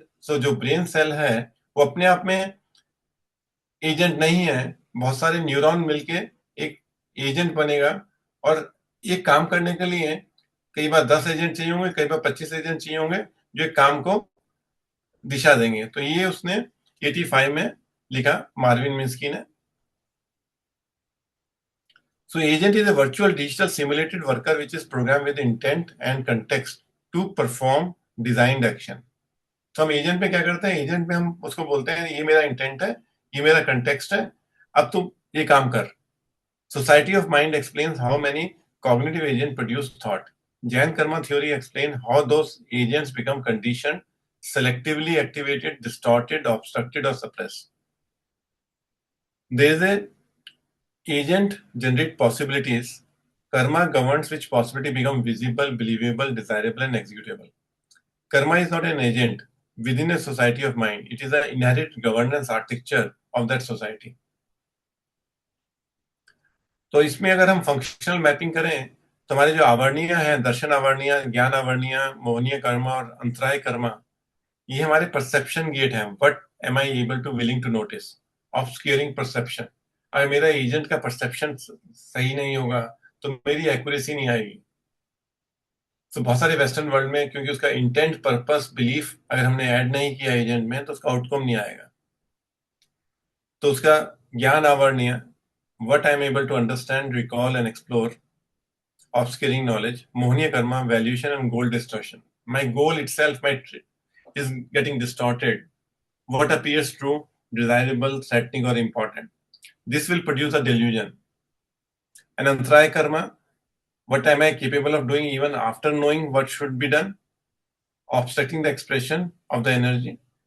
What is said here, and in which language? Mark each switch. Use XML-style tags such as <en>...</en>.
<hi>सो जो brain cell है वो अपने आप में एजेंट नहीं है, बहुत सारे न्यूरॉन मिलके एक एजेंट बनेगा. और ये काम करने के लिए कई बार 10 एजेंट चाहिए होंगे, कई बार 25 एजेंट चाहिए होंगे जो एक काम को दिशा देंगे। तो ये उसने 85 में लिखा, मार्विन मिन्स्की ने।</hi> <en>So agent is a virtual digital simulated worker which is programmed with intent and context to perform designed action.</en> <hi>तो हम एजेंट में क्या करते हैं, एजेंट में हम उसको बोलते हैं ये मेरा इंटेंट है, ये मेरा कंटेक्स्ट है, अब तुम ये काम कर।</hi> <en>Society of Mind explains how many cognitive agents produce thought. Jain Karma theory explains how those agents become conditioned, selectively activated, distorted, obstructed, or suppressed. There is a agent generate possibilities. Karma governs which possibility become visible, believable, desirable, and executable. Karma is not an agent within a society of mind. It is an inherent governance architecture of that society.</en> <hi>तो इसमें अगर हम functional mapping करें तो हमारे जो आवरणीय हैं, दर्शन आवरणीय, ज्ञान आवरणीय, मोहनीय कर्मा और अंतराय कर्मा, ये हमारे परसेप्शन गेट हैं.</hi> <en>What am I able to willing to notice, obscuring perception.</en> <hi>अगर मेरा एजेंट का परसेप्शन सही नहीं होगा तो मेरी एक्यूरेसी नहीं आएगी. तो बहुत सारे वेस्टर्न वर्ल्ड में क्योंकि उसका इंटेंट, पर्पस, बिलीफ अगर हमने ऐड नहीं किया एजेंट में तो उसका आउटकम नहीं आएगा. तो उसका ज्ञान आवरणीय,</hi> <en>What I am able to understand, recall and explore, obscuring knowledge. Mohniya karma, valuation and goal distortion. My goal itself is getting distorted. What appears true, desirable, threatening or important, this will produce a delusion. And antraya karma, what am I capable of doing even after knowing what should be done, obstructing the expression of the energy.</en>